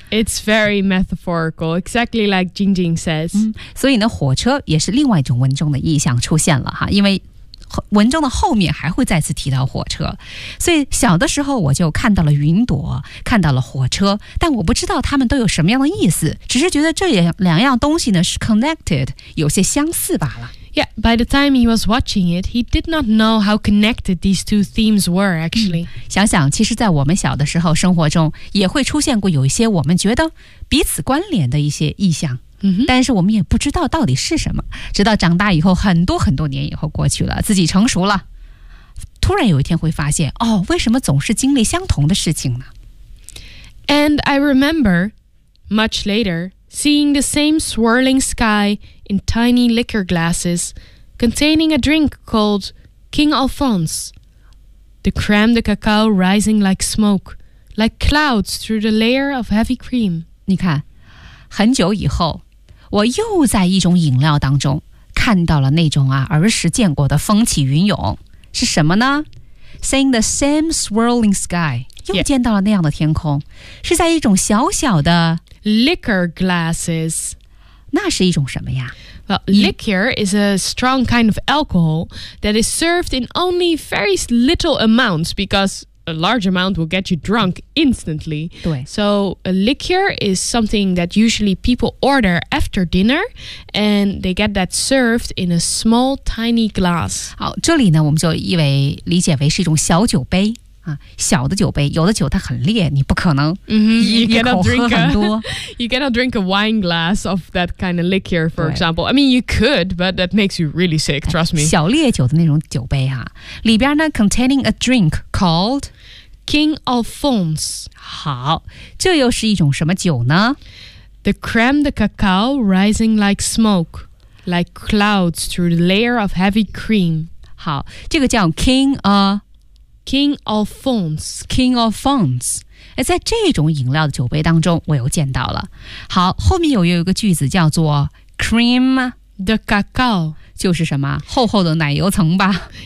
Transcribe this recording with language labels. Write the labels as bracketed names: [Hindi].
[English] ？Yeah, it's very metaphorical, exactly like Jingjing says.、 [Chinese] 所以呢，火车也是另外一种文中的意象出现了哈，因为文中的后面还会再次提到火车，所以小的时候我就看到了云朵，看到了火车，但我不知道他们都有什么样的意思，只是觉得这两样东西呢是 connected, 有些相似罢了。 [English] Yeah, by the time he was watching it, he did not know how connected these two themes were, actually.、 [Chinese] 想想其实在我们小的时候生活中也会出现过有一些我们觉得彼此关联的一些意象、但是我们也不知道到底是什么，直到长大以后很多很多年以后过去了，自己成熟了。突然有一天会发现，哦，为什么总是经历相同的事情呢？ [English] And I remember, much later, seeing the same swirling sky in tiny liquor glasses containing a drink called King Alphonse. The crème de cacao rising like smoke, like clouds through the layer of heavy cream. [Chinese] 你看，很久以后，我又在一种饮料当中看到了那种啊儿时见过的风起云涌，是什么呢？ Seeing the same swirling sky，又见到了那样的天空，是在一种小小的 [English] liquor glasses， [Chinese] 那是一种什么呀？ [English] Well, liquor is a strong kind of alcohol that is served in only very little amounts because a large amount will get you drunk instantly. [Chinese] 对。 [English] So a liquor is something that usually people order after dinner and they get that served in a small tiny glass. [Chinese] 好，这里呢我们就理解为是一种小酒杯啊，小的酒杯，有的酒它很烈，你不可能 [English] You cannot drink a wine glass of that kind of liquor, for example. I mean, you could, but that makes you really sick, trust me. [Chinese] 小烈酒的那种酒杯啊，里边呢 [English] containing a drink called King Alphonse. [Chinese] 好，这又是一种什么酒呢？ [English] The crème de cacao rising like smoke, like clouds through the layer of heavy cream. [Chinese] 好，这个叫 King Alphonse [English] King Alphonse. King Alphonse. [Chinese] 在这种饮料的酒杯当中我又见到了。好，后面又有一个句子叫做 Cream [English] de cacao. [Chinese] 就是什么厚厚的奶油层吧。